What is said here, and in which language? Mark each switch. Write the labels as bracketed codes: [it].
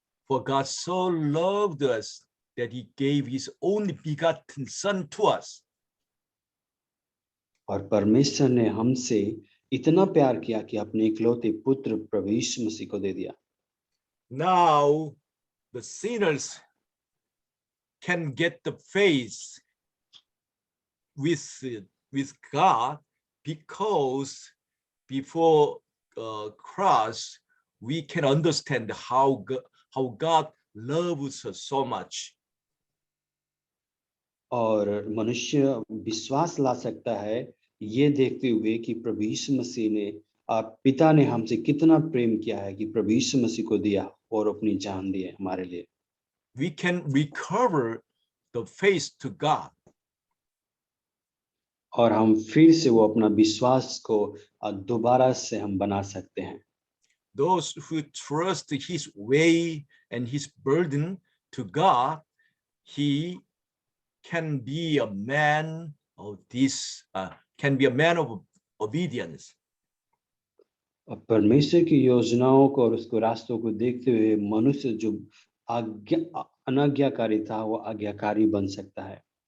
[en] For God so loved us that he gave his only begotten son to us. [hi] और परमेश्वर ने हमसे इतना प्यार किया कि अपने इकलौते पुत्र प्रभु यीशु मसीह को दे दिया। [en] Now the sinners can get the faith with God because before cross we can understand how God loves us so much. [hi] और मनुष्य विश्वास ला सकता है ये देखते हुए कि प्रभु यीशु मसीह ने पिता ने हमसे कितना प्रेम किया है कि प्रभु यीशु मसीह को दिया और अपनी जान दी है हमारे लिए, [en] we can recover the faith to God. [hi] और हम फिर से वो अपना विश्वास को दोबारा से हम बना सकते हैं। [en] Those who trust his way and his burden to God, he can be a man of this, can be a man of obedience. [hi] और परमेश्वर की योजनाओं को और उसको रास्तों को देखते हुए मनुष्य जो अनाज्ञाकारी था वो आज्ञाकारी बन सकता है।